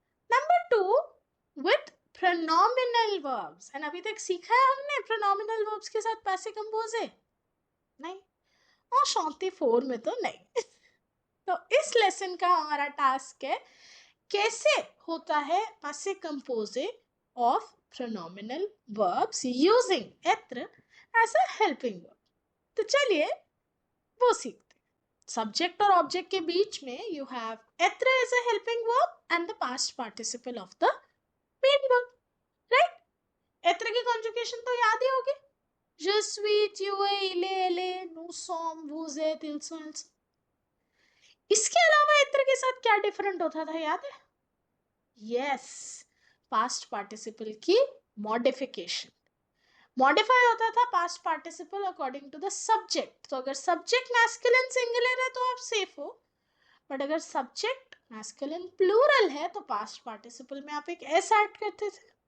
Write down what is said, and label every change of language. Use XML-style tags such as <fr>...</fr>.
<en>Number 2, with pronominal verbs.</en> <hi>And अभी तक सीखा है हमने प्रोनोमिनल वर्ब्स के साथ पासे कंपोजे? नहीं, और शांति 4 में तो नहीं. तो इस लेसन का हमारा टास्क है कैसे होता है पासे कंपोजे of</hi> <en>pronominal verbs using एत्र as a helping verb.</en> <hi>तो चलिए वो सीखते हैं. Subject और object के बीच में</hi> <en>you have एत्र as a helping verb and the past participle of the main verb. Right?</en> <hi>एत्र की conjugation तो याद ही होगी.</hi> <fr>Je suis, tu es, il est, elle est, nous sommes, vous êtes, ils sont, elles sont.</fr> <hi>इसके अलावा एत्र के साथ क्या different होता था याद है? यस, पास्ट पार्टिसिपल की मॉडिफिकेशन. मॉडिफाई होता था past participle according to the subject. तो अगर सब्जेक्ट मैस्कुलिन सिंगुलर है तो आप सेफ हो, बट अगर सब्जेक्ट मैस्कुलिन प्लूरल है तो पास्ट पार्टिसिपल में आप एक एस ऐड करते थे.</hi>